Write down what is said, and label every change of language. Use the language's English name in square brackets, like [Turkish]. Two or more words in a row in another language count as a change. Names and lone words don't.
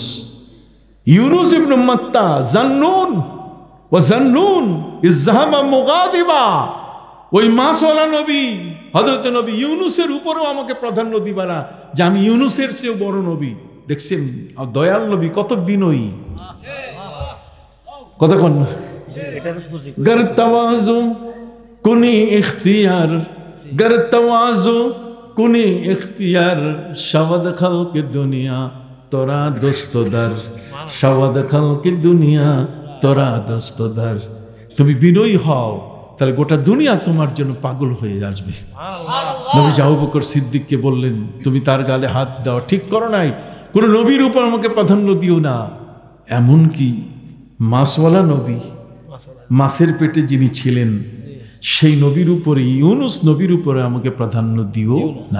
[Bangla] ইউনুস ইবনে মাত্তা [Arabic] ذا النون وذا النون إذ ذهب مغاضبا, [Bangla] ওই মাসওয়ালা নবী হযরত নবী ইউনুসের উপরেও আমাকে প্রাধান্য দিবা না, যে আমি ইউনুসের চেয়েও বড় নবী। দেখছেন দয়াল নবী কত বিনয়ী, কথা কন না। [Persian] گر تواضع کنی اختیار، گر تواضع کنی اختیار, شود خلق دنیا ترا دوستدار، شود خلق دنیا ترا دوستدار. [Bangla] তুমি বিনয়ী হও, তাহলে গোটা দুনিয়া তোমার জন্য পাগল হয়ে আসবে। নবী আবু বকর সিদ্দিককে বললেন, তুমি তার গালে হাত দাও, ঠিক করো নাই, কোন নবীর উপর আমাকে প্রাধান্য দিও না। এমনকি মাসওয়ালা নবী, মাছের পেটে যিনি ছিলেন, সেই নবীর উপরে, ইউনুস নবীর উপরে আমাকে প্রাধান্য দিও না।